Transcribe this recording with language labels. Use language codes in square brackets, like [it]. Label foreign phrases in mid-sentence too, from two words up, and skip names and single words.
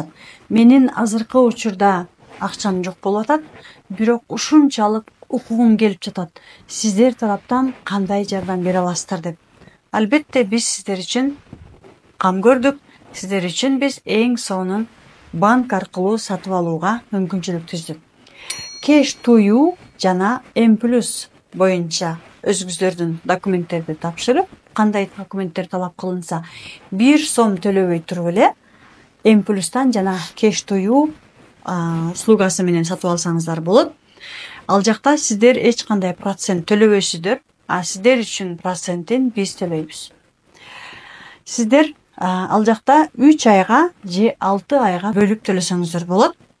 [ky] Менин азыркы учурда акчам жок болуп атат, бирок ушунчалык окугум келип жатат. Сиздер тараптан кандай жардам бере аласыздар деп. Албетте биз сиздер үчүн кам көрдүк. Сиздер үчүн биз эң сонун банк аркылуу сатып алууга мүмкүнчүлүк түздүк. Cash to you жана M+ боюнча өзүңүздөрдүн документтерди тапшырып, кандай документтер талап кылынса, 1 сом төлөбөй туруп эле M+тан жана Cash to you услугасы менен сатып алсаңыздар болот. Ал жакта сиздер эч кандай процент төлөбөйсүздөр, а сиздер үчүн процентин биз төлөйбүз. Сиздер ал жакта 3 айга же 6 айга бөлүп төлөсөңүздөр болот.